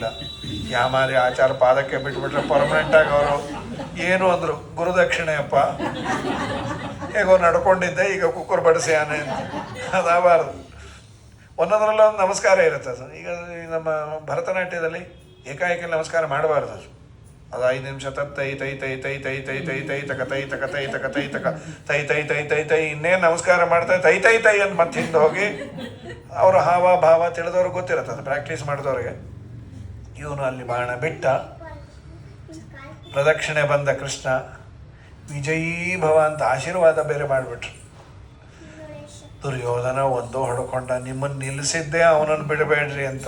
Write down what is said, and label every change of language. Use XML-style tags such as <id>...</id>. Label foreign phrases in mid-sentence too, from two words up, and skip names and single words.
<kn>ಯಾಮಾರಿ ಆಚಾರ ಪಾದಕ್ಕೆ ಬಿಟ್ಬಿಟ್ರೆ ಪರ್ಮನೆಂಟಾಗಿ ಅವರು ಏನು ಅಂದರು, ಗುರುದಕ್ಷಿಣೆಯಪ್ಪ, ಹೇಗೋ ನಡ್ಕೊಂಡಿದ್ದೆ ಈಗ ಕುಕ್ಕರ್ ಬಡಿಸಿ ಆನೆ ಅಂತ. ಅದಾಗಬಾರ್ದು. ಒಂದೊಂದರಲ್ಲ ಒಂದು ನಮಸ್ಕಾರ ಇರುತ್ತೆ. ಅದು ಈಗ ನಮ್ಮ ಭರತನಾಟ್ಯದಲ್ಲಿ ಏಕಾಏಕಿ ನಮಸ್ಕಾರ ಮಾಡಬಾರ್ದು. ಅದು 5 ನಿಮಿಷ ತೈ ತೈ ತೈ ತೈ ತೈ ತೈ ತೈ ತೈ ತಕ ತೈ ತಕ ತೈ ತಕ ತೈ ತಕ ತೈ ತೈ ತೈ ತೈ ತೈ ಇನ್ನೇನು ನಮಸ್ಕಾರ ಮಾಡ್ತಾರೆ ತೈ ತೈ ತೈ ಅಂತ ಮತ್ತೆ ಹಿಂದೆ ಹೋಗಿ ಅವರ ಹಾವ ಭಾವ ತಿಳಿದವ್ರಿಗೆ ಗೊತ್ತಿರುತ್ತೆ, ಅದು ಪ್ರಾಕ್ಟೀಸ್ ಮಾಡಿದವ್ರಿಗೆ. ಇವನು ಅಲ್ಲಿ ಬಾಣ ಬಿಟ್ಟ, ಪ್ರದಕ್ಷಿಣೆ ಬಂದ ಕೃಷ್ಣ.</kn> <sa>ವಿಜಯೀ ಭವ</sa> <kn>ಅಂತ ಆಶೀರ್ವಾದ ಬೇರೆ ಮಾಡಿಬಿಟ್ರು. ದುರ್ಯೋಧನ ಒಂದು ಹೊಡ್ಕೊಂಡ, ನಿಮ್ಮನ್ನು ನಿಲ್ಲಿಸಿದ್ದೆ ಅವನನ್ನು ಬಿಡಬೇಡ್ರಿ ಅಂತ.</kn>